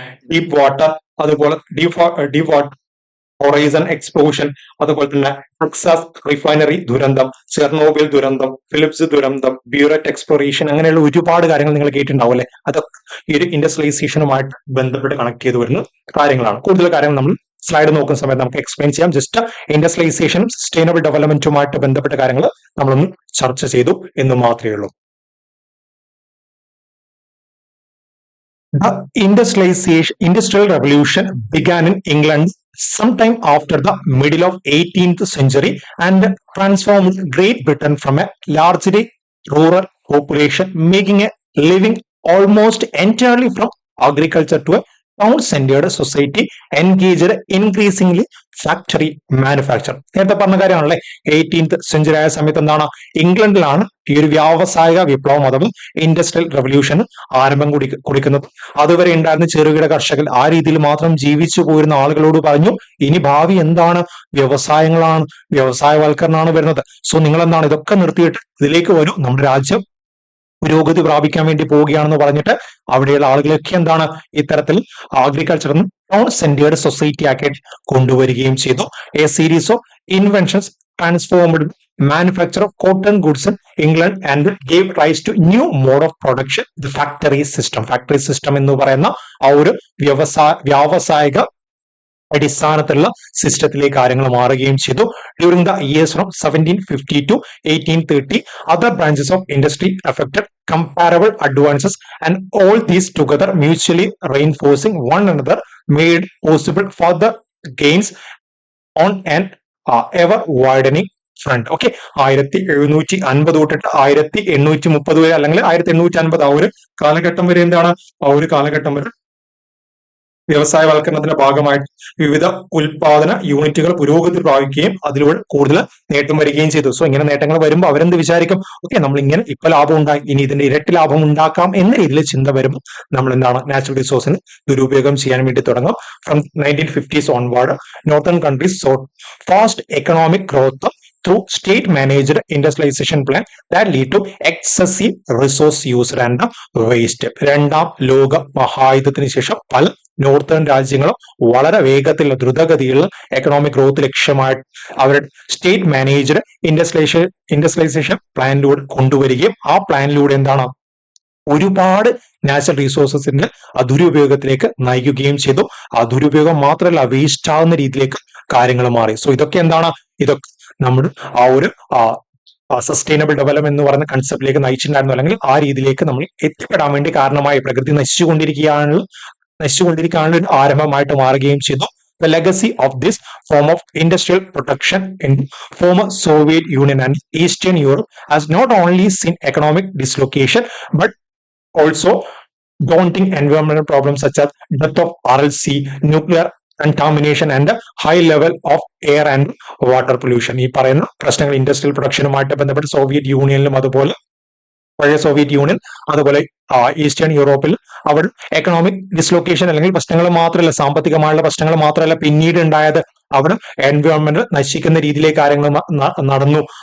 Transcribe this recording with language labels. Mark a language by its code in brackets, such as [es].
[ml] Deep water, അതുപോലെ deep water horizon explosion, അതുപോലെ തന്നെ ടെക്സാസ് റിഫൈനറി ദുരന്തം, ചെർണോബിൽ ദുരന്തം, ഫിലിപ്സ് ദുരന്തം, ബ്യൂററ്റ് എക്സ്പ്ലോറേഷൻ, അങ്ങനെയുള്ള ഒരുപാട് കാര്യങ്ങൾ നിങ്ങൾ കേട്ടിട്ടുണ്ടാവും അല്ലെ? അതൊക്കെ ഈ ഒരു ഇൻഡസ്ട്രിയലൈസേഷനുമായിട്ട് ബന്ധപ്പെട്ട് കണക്ട് ചെയ്ത് വരുന്ന കാര്യങ്ങളാണ്. കൂടുതൽ കാര്യങ്ങൾ നമ്മൾ സ്ലൈഡ് നോക്കുന്ന സമയത്ത് നമുക്ക് എക്സ്പ്ലെയിൻ ചെയ്യാം. ജസ്റ്റ് ഇൻഡസ്ട്രിയലൈസേഷനും സസ്റ്റൈനബിൾ ഡെവലപ്മെന്റുമായിട്ട് ബന്ധപ്പെട്ട കാര്യങ്ങൾ നമ്മളൊന്ന് ചർച്ച ചെയ്തു എന്ന് മാത്രമേ ഉള്ളൂ. [en] The industrial revolution began in England sometime after the middle of 18th century and transformed Great Britain from a largely rural population, making a living almost entirely from agriculture to a town-centered society engaged increasingly factory manufacture. [ml] നേരത്തെ പറഞ്ഞ കാര്യമാണല്ലേ, 18th century ആയ സമയത്ത് എന്താണ് ഇംഗ്ലണ്ടിലാണ് ഈ ഒരു വ്യാവസായിക വിപ്ലവം അഥവാ ഇൻഡസ്ട്രിയൽ റെവല്യൂഷൻ ആരംഭം കുറിക്കുന്നത്. അതുവരെ ഉണ്ടായിരുന്ന ചെറുകിട കർഷകർ ആ രീതിയിൽ മാത്രം ജീവിച്ചു പോയിരുന്ന ആളുകളോട് പറഞ്ഞു, ഇനി ഭാവി എന്താണ്? വ്യവസായങ്ങളാണ്, വ്യവസായവൽക്കരണമാണ് വരുന്നത്. സോ നിങ്ങൾ എന്താണ് ഇതൊക്കെ നിർത്തിയിട്ട് ഇതിലേക്ക് വരൂ, നമ്മുടെ രാജ്യം പുരോഗതി പ്രാപിക്കാൻ വേണ്ടി പോവുകയാണെന്ന് പറഞ്ഞിട്ട് അവിടെയുള്ള ആളുകളൊക്കെ എന്താണ് ഇത്തരത്തിൽ അഗ്രികൾച്ചർ ടൗൺ സെന്റേർഡ് സൊസൈറ്റി ആക്കി കൊണ്ടുവരികയും ചെയ്തു. [en] A series of inventions transformed manufacture of cotton goods in England and gave rise to new mode of production, the factory system. [ml] Factory system എന്ന് പറയുന്ന ആ ഒരു വ്യാവസായിക അടിസ്ഥാനത്തിലുള്ള സിസ്റ്റത്തിലേക്ക് കാര്യങ്ങൾ മാറുകയും ചെയ്തു. [en] During the years from 1750 to 1830 other branches of industry affected comparable advances and all these together mutually reinforcing one another made possible further gains on an ever widening front. [ml] Okay, 1750 തൊട്ടിട്ട് 1830 വരെ അല്ലെങ്കിൽ 1850 ആ ഒരു കാലഘട്ടം വരെ എന്താണ് ആ ഒരു കാലഘട്ടം വരെ വ്യവസായവൽക്കരണത്തിന്റെ ഭാഗമായിട്ട് വിവിധ ഉൽപാദന യൂണിറ്റുകൾ പുരോഗതി പ്രാപിക്കുകയും അതിലൂടെ കൂടുതൽ നേട്ടം വരികയും ചെയ്തു. സോ ഇങ്ങനെ നേട്ടങ്ങൾ വരുമ്പോൾ അവരെന്ത് വിചാരിക്കും? ഓക്കെ, നമ്മൾ ഇങ്ങനെ ഇപ്പൊ ലാഭം ഉണ്ടായി, ഇനി ഇതിന്റെ ഇരട്ടി ലാഭം ഉണ്ടാക്കാം എന്ന രീതിയിൽ ചിന്ത വരുമ്പോൾ നമ്മൾ എന്താണ് നാച്ചുറൽ റിസോഴ്സിന് ദുരുപയോഗം ചെയ്യാൻ വേണ്ടി തുടങ്ങും. [en] From 1950s onward northern countries saw fast economic growth through state-managed industrialization plan that lead to excessive resource use and waste. [ml] രണ്ടാം ലോക മഹായുദ്ധത്തിന് ശേഷം പല നോർത്തേൺ രാജ്യങ്ങളും വളരെ വേഗത്തിലുള്ള ദ്രുതഗതിയിലുള്ള എക്കണോമിക് ഗ്രോത്ത് ലക്ഷ്യമായിട്ട് അവരുടെ സ്റ്റേറ്റ് മാനേജ്ഡ് ഇൻഡസ്ട്രിയലൈസേഷൻ പ്ലാനിലൂടെ കൊണ്ടുവരികയും ആ പ്ലാനിലൂടെ എന്താണ് ഒരുപാട് നാച്ചുറൽ റിസോഴ്സസിന്റെ ദുരുപയോഗത്തിലേക്ക് നയിക്കുകയും ചെയ്തു. ആ ദുരുപയോഗം മാത്രമല്ല വേസ്റ്റ് ആവുന്ന രീതിയിലേക്ക് കാര്യങ്ങൾ മാറി. സോ ഇതൊക്കെ എന്താണ്? ഇതൊക്കെ നമ്മുടെ ആ ഒരു സസ്റ്റൈനബിൾ ഡെവലപ്മെന്റ് എന്ന് പറയുന്ന കൺസെപ്റ്റിലേക്ക് നയിച്ചിട്ടുണ്ടായിരുന്നു, അല്ലെങ്കിൽ ആ രീതിയിലേക്ക് നമ്മൾ എത്തിപ്പെടാൻ വേണ്ടി കാരണമായി പ്രകൃതി നശിച്ചുകൊണ്ടിരിക്കാനുള്ള ഒരു ആരംഭമായിട്ട് മാറുകയും ചെയ്തു. [en] The legacy of this form of industrial protection in former Soviet Union and Eastern Europe has not only seen economic dislocation but also daunting environmental problems such as death of RLC, nuclear contamination and high level of air and water pollution. [ml] ഈ പറയുന്ന പ്രശ്നങ്ങൾ industrial പ്രൊഡക്ഷനുമായിട്ട് ബന്ധപ്പെട്ട് Soviet യൂണിയനിലും അതുപോലെ പഴയ Soviet union അതുപോലെ eastern യൂറോപ്പിൽ അവിടെ economic dislocation അല്ലെങ്കിൽ പ്രശ്നങ്ങൾ മാത്രമല്ല, സാമ്പത്തികമായുള്ള പ്രശ്നങ്ങൾ മാത്രമല്ല പിന്നീട് ഉണ്ടായത്, അവിടെ എൻവയോൺമെന്റ് നശിക്കുന്ന രീതിയിലേക്ക് കാര്യങ്ങൾ നടന്നു.